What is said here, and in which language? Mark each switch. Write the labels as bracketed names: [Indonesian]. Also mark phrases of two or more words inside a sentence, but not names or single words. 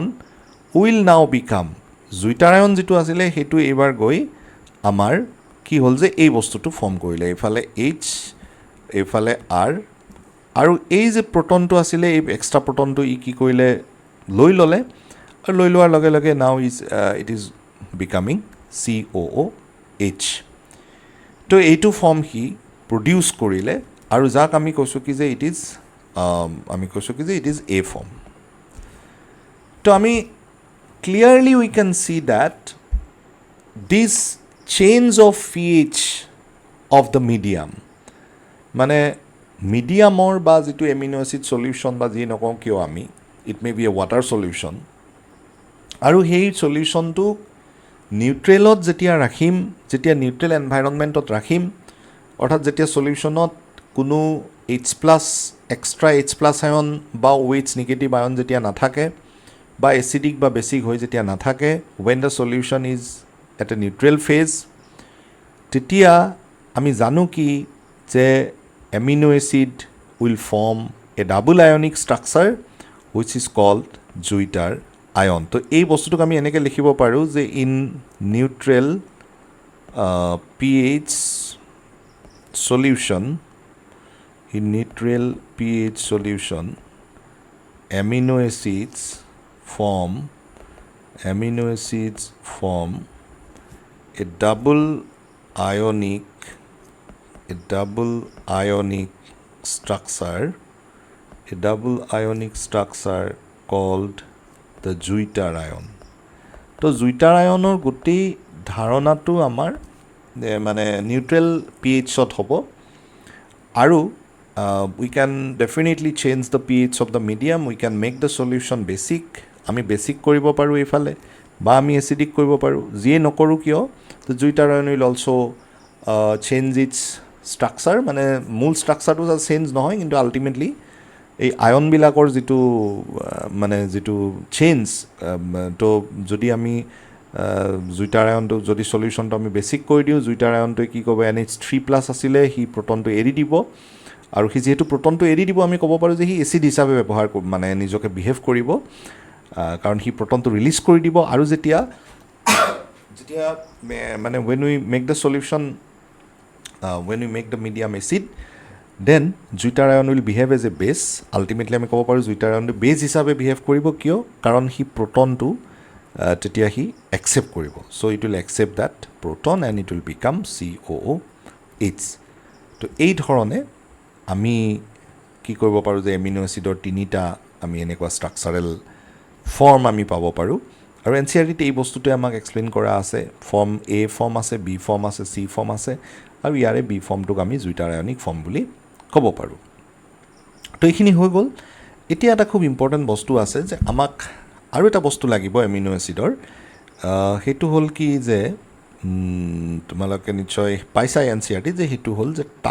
[English] will now become zwitter ion [Assamese] যিটো আছিলে সেইটো এইবাৰ গৈ আমাৰ কি হ'ল যে এই বস্তুটো ফৰ্ম কৰিলে এইফালে এইচ এইফালে আৰ আৰু এই যে প্ৰটনটো আছিলে এই এক্সট্ৰা প্ৰটনটো ই কি কৰিলে লৈ ল'লে আৰু লৈ লোৱাৰ লগে লগে [English] now it is becoming COOH [Assamese] তো এইটো ফৰ্ম সি প্ৰডিউচ কৰিলে আৰু যাক আমি কৈছোঁ কি যে [English] it is [Assamese] এ ফৰ্ম তো আমি [English] clearly we can see that this change of pH of the medium [Assamese] মানে মিডিয়ামৰ বা যিটো এমিনো এচিড সলিউশ্যন বা যি নকওঁ কিয় আমি ইট মে বি এ ৱাটাৰ সলিউশ্যন আৰু সেই সলিউশ্যনটো নিউট্ৰেলত যেতিয়া ৰাখিম যেতিয়া নিউট্ৰেল এনভাইৰনমেণ্টত ৰাখিম অৰ্থাৎ যেতিয়া সলিউশ্যনত কোনো H+ এক্সট্ৰা H+ আয়ন বা OH নিগেটিভ আয়ন যেতিয়া নাথাকে বা এচিডিক বা বেছিক হৈ যেতিয়া নাথাকে [English] when the solution is at a neutral phase [Assamese] তেতিয়া আমি জানো কি যে [English] amino acid will form a double ionic structure which is called [Assamese] জুইটাৰ আয়ন তো এই বস্তুটোক আমি এনেকৈ লিখিব পাৰোঁ যে [English] in neutral pH solution amino acids form a double ionic structure called the [Assamese] জুইটাৰ আয়ন তো জুইটাৰ আয়নৰ গোটেই ধাৰণাটো আমাৰ মানে নিউট্ৰেল pHত হ'ব আৰু [English] we can definitely change the pH of the medium we can make the solution basic [Assamese] আমি বেছিক কৰিব পাৰোঁ এইফালে বা আমি এচিডিক কৰিব পাৰোঁ যিয়ে নকৰোঁ কিয় তো [English] zwitter ion will also change its structure [Assamese] মানে মূল ষ্ট্ৰাকচাৰটো চেঞ্জ নহয় কিন্তু আল্টিমেটলি এই আয়নবিলাকৰ যিটো চেঞ্জ তো যদি আমি জুইটাৰ আয়নটো যদি সলিউশ্যনটো আমি বেছিক কৰি দিওঁ জুইটাৰ আয়নটোৱে কি ক'ব NH3+ আছিলে সি প্ৰটনটো এৰি দিব আৰু সি যিহেতু প্ৰটনটো এৰি দিব আমি ক'ব পাৰোঁ যে সি এচিড হিচাপে ব্যৱহাৰ মানে নিজকে বিহেভ কৰিব কাৰণ সি প্ৰটনটো ৰিলিজ কৰি দিব আৰু যেতিয়া [English] মানে when we make the solution when we make the medium acid then জুইটাৰ আয়ন will behave as a base ultimately [Assamese] আমি ক'ব পাৰোঁ জুইটাৰ আয়নটো বেছ হিচাপে বিহেভ কৰিব কিয় কাৰণ সি প্ৰটনটো তেতিয়া সি একচেপ্ট কৰিব [English] so it will accept that proton and it will become [Assamese] COOH তো এই ধৰণে আমি কি কৰিব পাৰোঁ যে এমিনো এচিডৰ তিনিটা আমি এনেকুৱা ষ্ট্ৰাকচাৰেল ফৰ্ম আমি পাব পাৰোঁ আৰু NCERTত এই বস্তুটোৱে আমাক এক্সপ্লেইন কৰা আছে ফৰ্ম A ফৰ্ম আছে B ফৰ্ম আছে C ফৰ্ম আছে আৰু ইয়াৰে B ফৰ্মটোক আমি জুইটাৰ আয়নিক ফৰ্ম বুলি ক'ব পাৰোঁ তো এইখিনি হৈ গ'ল এতিয়া এটা খুব ইম্পৰ্টেণ্ট বস্তু আছে যে আমাক আৰু এটা বস্তু লাগিব এমিনো এচিডৰ সেইটো হ'ল কি যে তোমালোকে নিশ্চয় পাইছা NCERTত যে সেইটো হ'ল যে